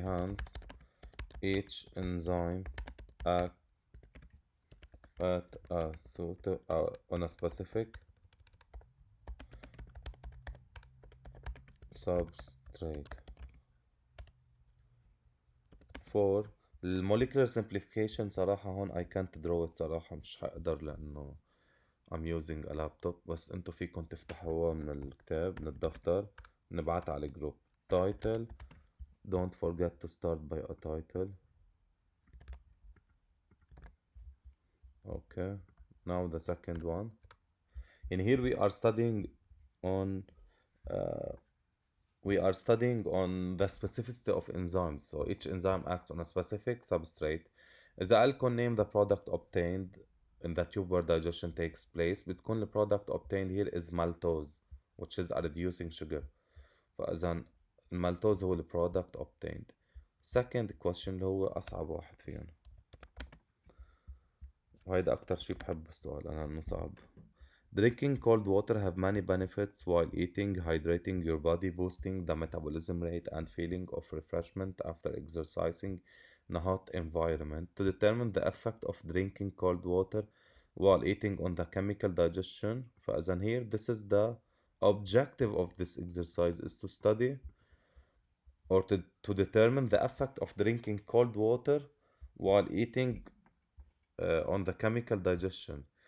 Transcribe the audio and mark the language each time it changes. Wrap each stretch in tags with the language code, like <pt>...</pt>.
<en>Hence, each enzyme act at a on a specific substrate. For الموليكولر simplification</en> <ar>صراحة هون</ar> <en>I can't draw it</en> <ar>صراحة مش هقدر لأنه</ar> <en>I'm using a laptop.</en> <ar>بس انتو فيكم تفتحوها من الكتاب من الدفتر نبعتها على الجروب.</ar> <en>Title, don't forget to start by a title. Okay, now the second one. In here we are studying on uh, the specificity of enzymes. So each enzyme acts on a specific substrate.</en> <ar>إذا قالكم</ar> <en>name the product obtained in the tube where digestion takes place,</en> <ar>بتكون</ar> <en>the product obtained here is maltose, which is a reducing sugar.</en> <ar>فإذا المالتوز هو</ar> <en>the product obtained. Second question</en> <ar>اللي هو أصعب واحد فيهم، وهيدا أكتر شي بحب السؤال أنا إنه صعب.</ar> <en>Drinking cold water have many benefits while eating, hydrating your body, boosting the metabolism rate, and feeling of refreshment after exercising in a hot environment. To determine the effect of drinking cold water while eating on the chemical digestion,</en> <ar>فإذا</ar> <en>here this is the objective of this exercise is to study or to determine the effect of drinking cold water while eating on the chemical digestion.</en>